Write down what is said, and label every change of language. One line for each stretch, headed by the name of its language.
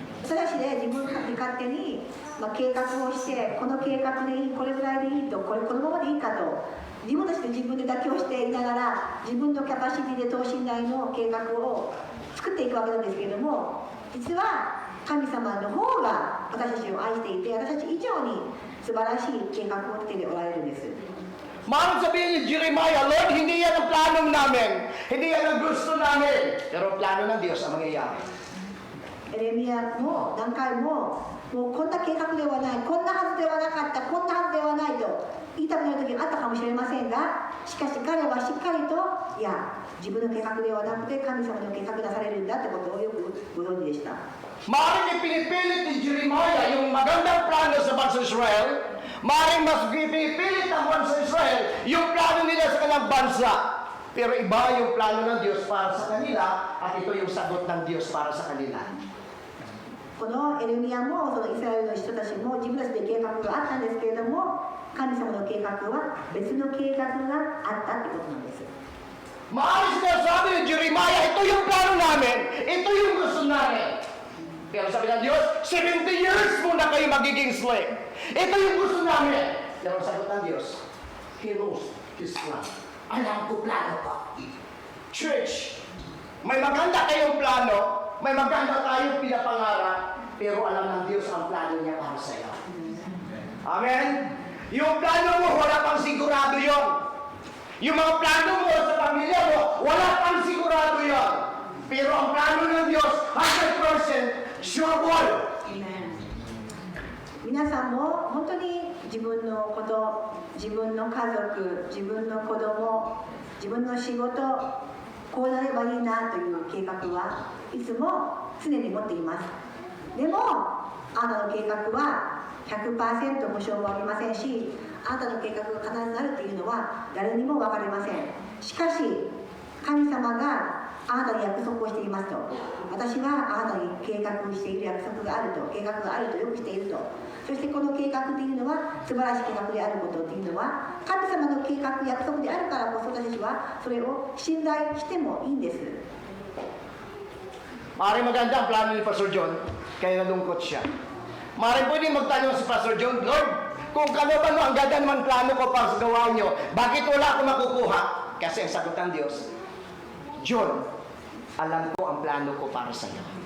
Japanese: それはしね、自分勝手に計画をして、この計画でいい、これぐらいでいいと、このままでいいかと、自分たちで自分で妥協していながら、自分のキャパシティで等身大の計画を作っていくわけなんですけれども、実は神様の方が私たちを愛していて、私たち以上に素晴らしい計画を立てておられるんです。
Filipino: Maaaring sabihin ni Jeremiah, Lord, hindi yan ang plano namin, hindi yan ang gusto namin, pero plano ng Diyos ang mangyayari.
Japanese: エレミヤも何回ももうこんな計画ではない、こんなはずではなかった、こんなはずではないと言いたくなる時があったかもしれませんが、しかし彼はしっかりといや自分の計画ではなくて神様の計画がされるんだってことをよくご存知でした。
Filipino: Maaaring ipinipilit ni Jeremiah yung magandang plano sa bansang Israel, Maring mas pipilit ng bansa Israel yung plano nila sa kanilang bansa. Pero iba yung plano ng Diyos para sa kanila at ito yung sagot ng Diyos para sa kanila.
Japanese: このエルミヤもそのイスラエルの人たちも自分たちで計画があったんですけれども、神様の計画は別の計画があったってことなんです。
Filipino: Maaari sinasabi ni Jeremiah, ito yung plano namin, ito yung gusto namin. Pero sabi ng Diyos, 70 years muna kayo magiging slave. Ito yung gusto namin. Pero sagot ng Diyos,
English: He knows His plan.
Filipino: Alam ko plano ko. Church, may maganda kayong plano, may maganda tayong pinapangarap, pero alam ng Diyos ang plano niya para sa iyo. Amen? Yung plano mo, wala pang sigurado yon. Yung mga plano mo sa pamilya mo, wala pang sigurado yon. Pero ang plano ng Diyos, 100% sure ball.
Japanese: 皆さんも本当に自分のこと、自分の家族、自分の子供、自分の仕事、こうなればいいなという計画はいつも常に持っています。でもあなたの計画は 100% 保証もありませんし、あなたの計画が必ずなるというのは誰にも分かりません。しかし神様があなたに約束をしていますと、私はあなたに計画している約束があると、計画があるとよくしていると、そしてこの計画というのは素晴らしい計画であることというのは神様の計画約束であるからこそ、私たちはそれを信頼してもいいんです。
Filipino: Maaaring maganda ang plano ni Pastor John, kaya nalungkot siya. Maaaring pwede magtanong si Pastor John, Lord, kung ano ang ganda naman plano ko para sa gawa niyo, bakit wala ako makukuha? Kasi ang sagot ng Diyos, John, alam ko ang plano ko para sa iyo.